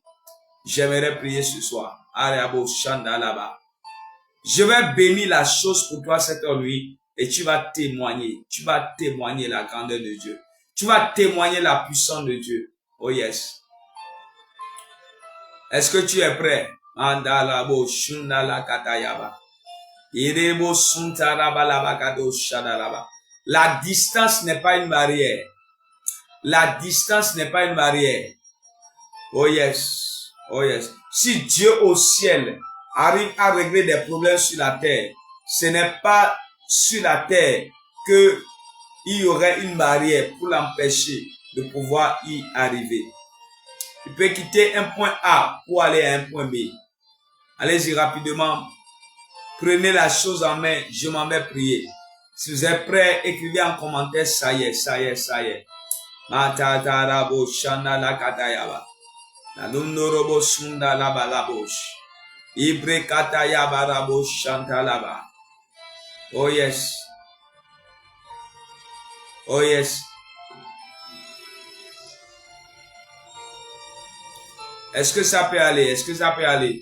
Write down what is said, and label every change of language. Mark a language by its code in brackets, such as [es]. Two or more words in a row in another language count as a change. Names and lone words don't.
[fr] J'aimerais prier ce soir. Arabo Shandalaba. Je vais bénir la chose pour toi cette nuit et tu vas témoigner. Tu vas témoigner la grandeur de Dieu. Tu vas témoigner la puissance de Dieu. [en] Oh yes. [fr] Est-ce que tu es prêt? Mandalabo shundala katayaba. Irebo suntaraba labakado shadalaba. La distance n'est pas une barrière. La distance n'est pas une barrière. [en] Oh yes. Oh yes. [fr] Si Dieu au ciel arrive à régler des problèmes sur la terre, ce n'est pas sur la terre que il y aurait une barrière pour l'empêcher de pouvoir y arriver. Il peut quitter un point A pour aller à un point B. Allez-y rapidement. Prenez la chose en main. Je m'en vais prier. Si vous êtes prêts, écrivez en commentaire. Ça y est, ça y est, ça y est. Matatarabo shanda la katayaba. La nunorobo sunda la balabosh. Ibre katayaba rabo shanta laba. [en] Oh yes. Oh yes. [fr] Est-ce que ça peut aller? Est-ce que ça peut aller?